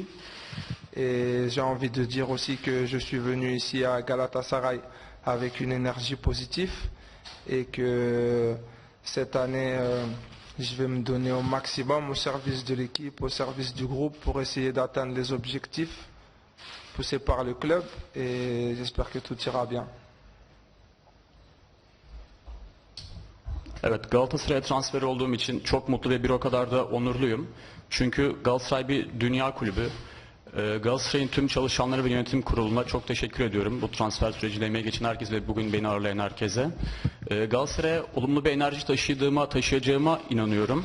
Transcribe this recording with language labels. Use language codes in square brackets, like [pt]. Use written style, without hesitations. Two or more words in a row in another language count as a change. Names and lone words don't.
[fr] Et j'ai envie de dire aussi que je suis venu ici à Galatasaray avec une énergie positive et que cette année, je vais me donner au maximum au service de l'équipe, au service du groupe pour essayer d'atteindre les objectifs poussés par le club et j'espère que tout ira bien. [tr] Evet, Galatasaray'a transfer olduğum için çok mutlu ve bir o kadar da onurluyum. Çünkü Galatasaray bir dünya kulübü. Galatasaray'ın tüm çalışanları ve yönetim kuruluna çok teşekkür ediyorum. Bu transfer sürecinde emeği geçen herkes ve bugün beni ağırlayan herkese. Galatasaray'a olumlu bir enerji taşıyacağıma inanıyorum.